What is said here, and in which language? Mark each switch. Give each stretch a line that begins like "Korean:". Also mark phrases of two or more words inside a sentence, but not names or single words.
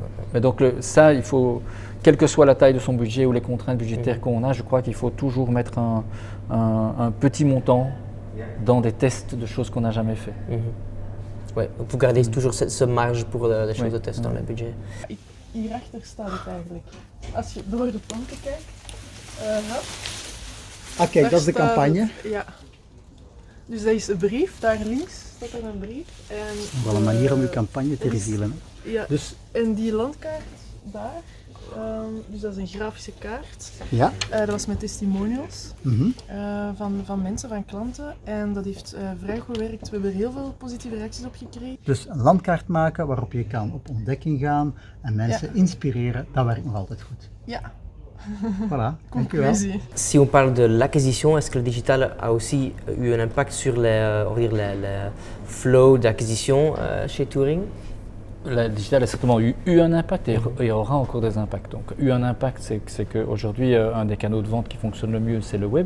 French: Mais donc ça, il faut, quelle que soit la taille de son budget ou les contraintes budgétaires qu'on a, je crois qu'il faut toujours mettre un petit montant dans des tests de choses qu'on n'a jamais fait. Ouais, vous gardez toujours ce marge pour des choses de test dans le budget.
Dutch: Hierachter staat het eigenlijk. Als je door de planken kijkt, Ah kijk, dat is de Daar staat- campagne. Ja. Dus dat is een brief, daar links staat er een brief. En, Wel een manier om uw campagne te dat is- revealen. Hè. Ja, Dus en die landkaart daar, dus dat is een grafische kaart. ja. Dat was met testimonials Mhm. van mensen, van klanten. En dat heeft vrij goed gewerkt. We hebben er heel veel positieve reacties op gekregen. Dus een landkaart maken waarop je kan op ontdekking gaan en mensen inspireren, dat werkt nog altijd goed. Ja, Voilà, dankjewel. conclusie.
French: Si on parle de l'acquisition, est-ce que le digital a aussi eu un impact sur on va dire les flow d'acquisition chez Touring? Le digital a certainement eu un impact et aura encore des impacts. Donc, eu un impact, c'est qu'aujourd'hui, un des canaux de vente qui fonctionne le mieux, c'est le web.